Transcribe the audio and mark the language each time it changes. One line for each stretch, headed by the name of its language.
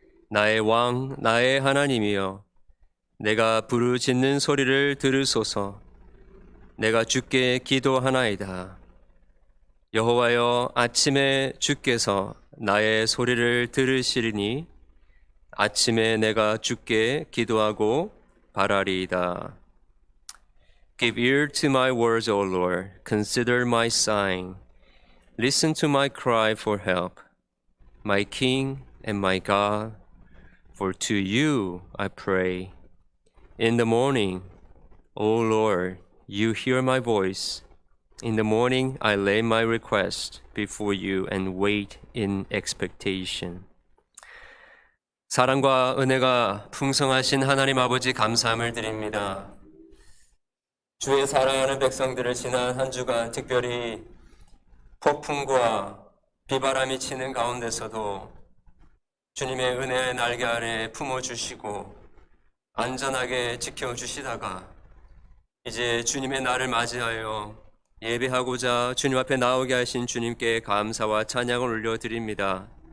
Korean: 나의 왕, 나의 하나님이여, 내가 부르짖는 소리를 들으소서. 내가 주께 기도하나이다. 여호와여, 아침에 주께서 나의 소리를 들으시리니 아침에 내가 주께 기도하고 바라리이다.
English: Give ear to my words, O Lord. Consider my sighing. Listen to my cry for help, my King and my God. For to you I pray. In the morning, O Lord, you hear my voice. In the morning I lay my request before you and wait in expectation.
Korean: 사랑과 은혜가 풍성하신 하나님 아버지, 감사함을 드립니다. 주의 사랑하는 백성들을 지난 한 주간 특별히 폭풍과 비바람이 치는 가운데서도 주님의 은혜의 날개 아래 품어주시고 안전하게 지켜주시다가 이제 주님의 날을 맞이하여 예배하고자 주님 앞에 나오게 하신 주님께 감사와 찬양을 올려드립니다.